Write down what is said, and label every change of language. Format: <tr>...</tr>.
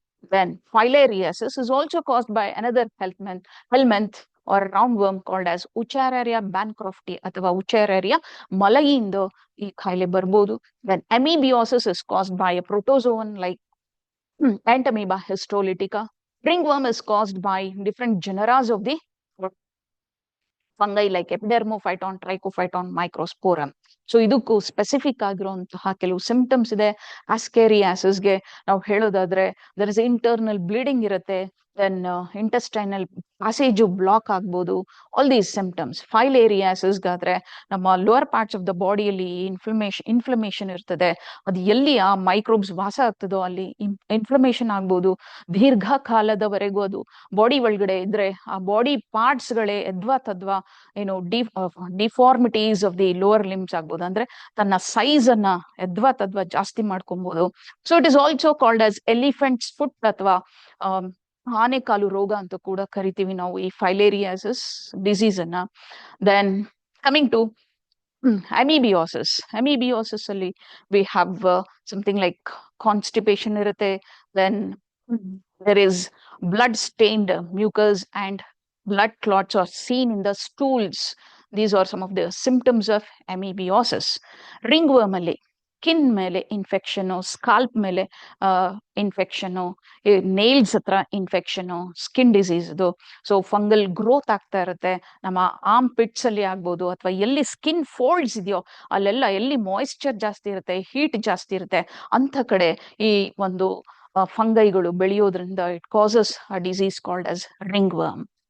<en>Then filariasis is also caused by another helminth or a roundworm called as Uchararia bancrofti</en> <kn>ಅಥವಾ Uchararia malayiinda ಈ ಕಾಯಿಲೆ ಬರ್ಬೋದು.</kn> <en>Then amoebiosis is caused by a protozoan like Entamoeba histolytica. Ringworm is caused by different genera of the fungi like epidermophyton, trichophyton, microsporum.</en> <kn>So ಇದಕ್ಕೂ specific ಆಗಿರುವಂತಹ ಕೆಲವು symptoms ಇದೆ. ಆಸ್ಕೇರಿಯಾಸಿಸ್ಗೆ ನಾವು ಹೇಳೋದಾದ್ರೆ</kn> <en>there is internal bleeding</en> <kn>ಇರುತ್ತೆ, ದೆನ್ ಇಂಟೆಸ್ಟೈನಲ್ ಪ್ಯಾಸೇಜು ಬ್ಲಾಕ್ ಆಗ್ಬೋದು,</kn> <en>All these symptoms.</en> <kn>ಫೈಲೇರಿಯಾಸಿಸ್ಗಾದ್ರೆ ನಮ್ಮ lower parts of the ಬಾಡಿಯಲ್ಲಿ ಇನ್ಫ್ಲಮೇಷನ್ ಇರ್ತದೆ. ಅದು ಎಲ್ಲಿ ಆ ಮೈಕ್ರೋಬ್ಸ್ ವಾಸ ಆಗ್ತದೋ ಅಲ್ಲಿ ಇನ್ಫ್ಲಮೇಷನ್ ಆಗ್ಬೋದು. ದೀರ್ಘಕಾಲದವರೆಗೂ ಅದು ಬಾಡಿ ಒಳಗಡೆ ಇದ್ರೆ ಆ ಬಾಡಿ ಪಾರ್ಟ್ಸ್ ಗಳೇ ಎದ್ವಾ ತದ್ವಾ ಏನು</kn> <en>deformities of the lower limbs</en> <kn>ಆಗ್ಬೋದು, ಅಂದ್ರೆ ತನ್ನ ಸೈಜ್ ಅನ್ನ ಎದ್ವಾ ತದ್ವಾ ಜಾಸ್ತಿ ಮಾಡ್ಕೊಬಹುದು.</kn> <en>so it is also called as elephants foot</en> <kn>ಅಥವಾ ಆನೆಕಾಲು ರೋಗ ಅಂತ ಕೂಡ ಕರಿತೀವಿ ನಾವು ಈ ಫೈಲೇರಿಯಾಸಿಸ್ ಡಿಸೀಸ್ ಅನ್ನ.</kn> <en>Then coming to amoebiosis ಅಲ್ಲಿ we have something like constipation ಇರುತ್ತೆ. Then there is blood stained mucus and blood clots are seen in the stools. These are some of the symptoms of amoebiosis.</en> <kn>Ringworm ಅಲ್ಲಿ skin ಮೇಲೆ infection, scalp ಮೇಲೆ infection, nails ಹತ್ರ infection, skin disease ಇದು. So fungal growth ಆಗ್ತಾ ಇರುತ್ತೆ. ನಮ್ಮ arm pits ಅಲ್ಲಿ ಆಗ್ಬೋದು, ಅಥವಾ ಎಲ್ಲಿ ಸ್ಕಿನ್ ಫೋಲ್ಡ್ಸ್ ಇದೆಯೋ ಅಲ್ಲೆಲ್ಲ ಎಲ್ಲಿ ಮಾಯಿಶ್ಚರ್ ಜಾಸ್ತಿ ಇರುತ್ತೆ, ಹೀಟ್ ಜಾಸ್ತಿ ಇರುತ್ತೆ ಅಂತ ಕಡೆ ಈ ಒಂದು ಫಂಗೈಗಳು ಬೆಳೆಯೋದ್ರಿಂದ</kn> <en>It causes a disease called as ringworm.</en>